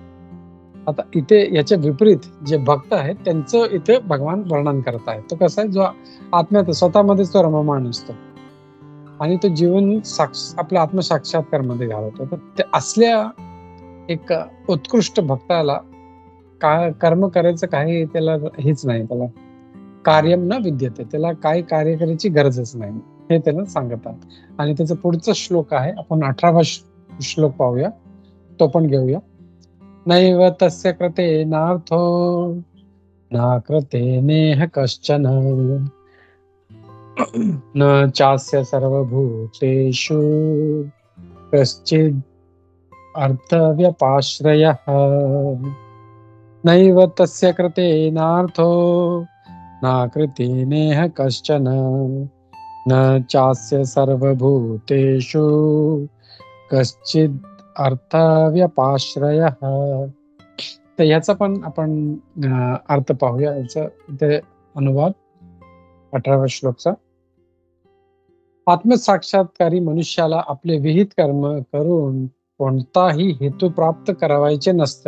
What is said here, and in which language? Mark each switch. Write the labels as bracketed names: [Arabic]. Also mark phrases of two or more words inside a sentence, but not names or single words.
[Marathi] आता इथे याच्या विपरीत जे भक्त आहेत त्यांचं इथे भगवान वर्णन करत आहे. तो कसा आहे, जो आत्म्यात स्वतःमध्येच तो रममाण असतो आणि तो जीवन आपल्या आत्मसाक्षात्कार मध्ये घालवतो. तर ते असल्या एक उत्कृष्ट भक्ताला कर्म करायचं काही त्याला हेच नाही, त्याला [Sanskrit] कार्यम न विद्यते, [Marathi] त्याला काही कार्य करायची गरजच नाही, हे त्याला सांगत आहे. आणि त्याचा पुढचा श्लोक आहे, आपण 18वा श्लोक पाहूया, तो पण घेऊया. [Sanskrit] नैव तस्य कृते नार्थो न कृते नेह कश्चन न चास्य सर्वभूतेषु कश्चिद् अर्थव्यपाश्रयः. नैव तस्य कृते नार्थो न कृते नेह कश्चन न चास्य सर्वभूतेषु कश्चिद् अर्थव्यपाश्रयः. [Marathi] तर याचा पण आपण अर्थ पाहूया. याचा इथे अनुवाद 18व्या श्लोकचा. आत्मसाक्षात्कारी मनुष्याला आपले विहित कर्म करून कोणताही हेतू प्राप्त करावायचे नसते.